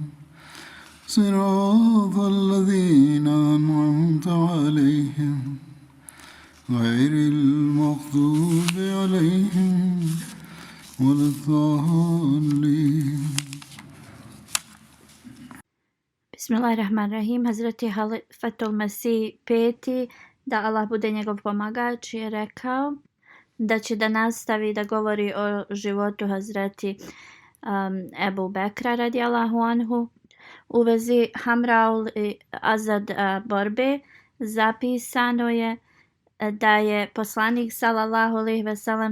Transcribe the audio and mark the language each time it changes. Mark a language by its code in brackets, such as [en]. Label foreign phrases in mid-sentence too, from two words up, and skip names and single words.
[ar] صراط الذين أنعمت عليهم غير المغضوب عليهم ولا الضالين. Bismillahirrahmanirrahim. [bs] Hazreti Halifatul Masih peti, da Allah bude njegov pomagač, je rekao da će da nastavi da govori o životu Hazreti Ebu Bekra [ar] رضي الله عنه. [bs] U vezi Hamraul i Azad borbe zapisano je da je poslanik [ar] صلى الله عليه وسلم